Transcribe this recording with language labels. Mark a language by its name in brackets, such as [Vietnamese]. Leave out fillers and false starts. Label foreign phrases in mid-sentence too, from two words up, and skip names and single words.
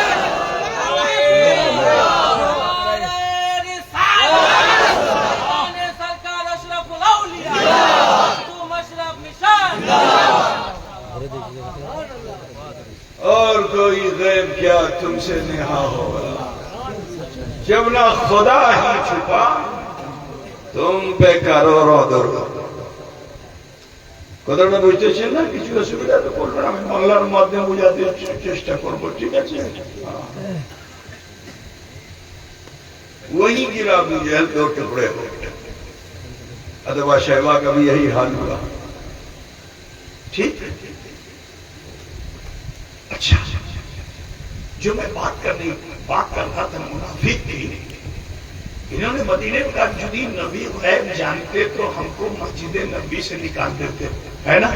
[Urdu] اور کوئی غیب کیا تم سے نہا ہو، جب نہ خدا ہی چھپا تم پہ کرو در [Bangla] কথা বুঝতে চান না? কিছু অসুবিধা তো করবেন, আমি বাংলার মাধ্যমে বোঝাতে চেষ্টা করবো, ঠিক আছে? [Urdu] وہی گرا ابو جہل 2 ٹکڑے ہو گئے، عتبہ شیبہ کا بھی یہی حال ہوا، ٹھیک؟ اچھا، جو میں بات کر رہا تھا منافق کی، انہوں نے مدینے میں کہا جدی نبی غیب جانتے تو ہم کو مسجد نبی سے نکال دیتے، ہے نا؟